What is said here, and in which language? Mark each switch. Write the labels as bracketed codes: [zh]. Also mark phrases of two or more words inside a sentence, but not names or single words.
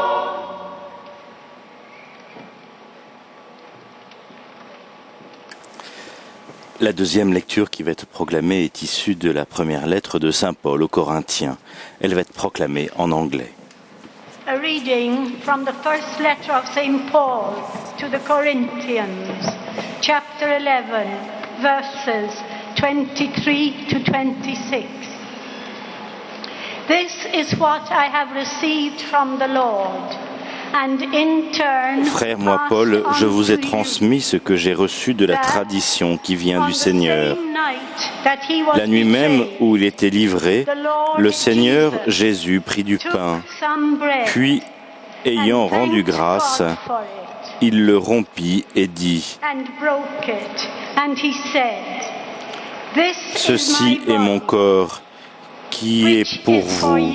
[el] αιώνων. [fr] La deuxième lecture qui va être proclamée est issue de la première lettre de Saint Paul aux Corinthiens. Elle va être proclamée en anglais. [en] A reading from the first letter of St. Paul to the Corinthians, chapter 11, verses 23 to 26. This is what I have received from the Lord. [fr] Frère, moi Paul, je vous ai transmis ce que j'ai reçu de la tradition qui vient du Seigneur. La nuit même où il était livré, le Seigneur Jésus prit du pain, puis, ayant rendu grâce, il le rompit et dit : « Ceci est mon corps qui est pour vous.